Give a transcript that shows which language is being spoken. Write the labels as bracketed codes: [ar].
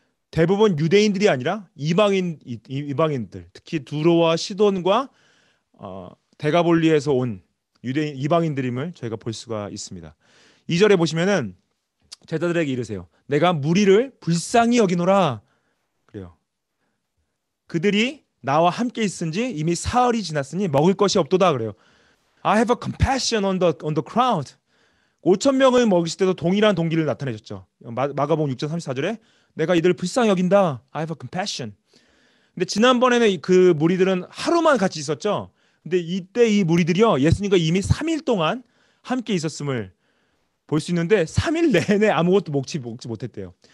[ko] 대부분 유대인들이 아니라 이방인들, 특히 두로와 시돈과 데가볼리에서 온 유대인 이방인들임을 저희가 볼 수가 있습니다. 2절에 보시면은 제자들에게 이르세요. 내가 무리를 불쌍히 여기노라. 그래요. 그들이 나와 함께 있은지 이미 사흘이 지났으니 먹을 것이 없도다. 그래요. [en] I have a compassion on the crowd. [ko] 5천 명을 먹이실 때도 동일한 동기를 나타내셨죠. 마가복음 6장 34절에 내가 이들을 불쌍히 여긴다. [en] I have a compassion. [ko] 근데 지난번에는 그 무리들은 하루만 같이 있었죠. 근데 이때 이 무리들이요. 예수님과 이미 3일 동안 함께 있었음을 볼 수 있는데 3일 내내 아무것도 먹지 못했대요.